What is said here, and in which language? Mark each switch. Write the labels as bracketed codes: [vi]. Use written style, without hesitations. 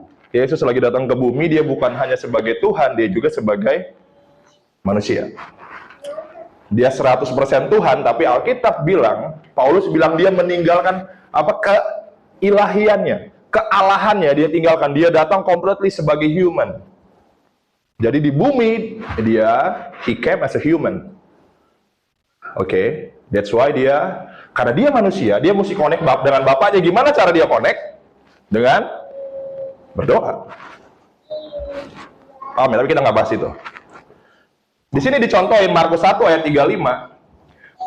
[id] Yesus lagi datang ke bumi, dia bukan hanya sebagai Tuhan, dia juga sebagai manusia. Dia 100% Tuhan, tapi Alkitab bilang, Paulus bilang dia meninggalkan keilahiannya, kealahannya dia tinggalkan. Dia datang completely sebagai human. Jadi di bumi [en] he came as a human. [id] Oke, [en] that's why [id] karena dia manusia, dia mesti connect dengan Bapaknya. Gimana cara dia connect? Dengan berdoa. Paham ya? Tapi kita nggak bahas itu. Di sini dicontohin Markus 1 ayat 35.